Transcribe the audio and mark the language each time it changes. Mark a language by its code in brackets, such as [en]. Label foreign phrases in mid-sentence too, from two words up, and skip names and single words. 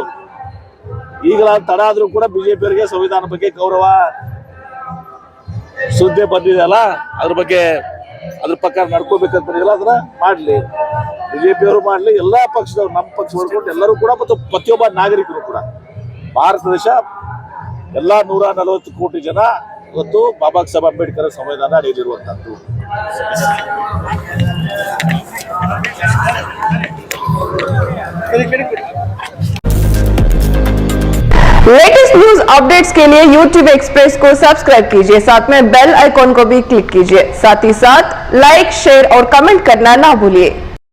[kn] ಈಗ ತಡ ಆದ್ರೂ ಕೂಡ ಬಿಜೆಪಿಯವರಿಗೆ ಸಂವಿಧಾನ ಬಗ್ಗೆ ಗೌರವ ಶ್ರದ್ಧೆ ಬಂದಿದೆಯಲ್ಲ, ಅದ್ರ ಬಗ್ಗೆ ಅದ್ರ ಪ್ರಕಾರ ನಡ್ಕೋಬೇಕಂತ ಅದನ್ನ ಮಾಡ್ಲಿ, ಬಿಜೆಪಿಯವರು ಮಾಡ್ಲಿ, ಎಲ್ಲಾ ಪಕ್ಷದವ್ರು, ನಮ್ಮ ಪಕ್ಷ ಹೊಡ್ಕೊಂಡು ಎಲ್ಲರೂ ಕೂಡ, ಮತ್ತು ಪ್ರತಿಯೊಬ್ಬ ನಾಗರಿಕರು ಕೂಡ. ಭಾರತ ದೇಶ ಎಲ್ಲ 140 ಕೋಟಿ ಜನ ಇವತ್ತು ಬಾಬಾ ಸಾಹೇಬ್ ಅಂಬೇಡ್ಕರ್ ಸಂವಿಧಾನ ಅಡಿಯಲ್ಲಿರುವಂತದ್ದು. [en] latest news updates [hi] के लिए YouTube एक्सप्रेस को सब्सक्राइब कीजिए, साथ में [en] bell icon [hi] को भी क्लिक कीजिए। साथ ही साथ लाइक, शेयर और कमेंट करना ना भूलिए।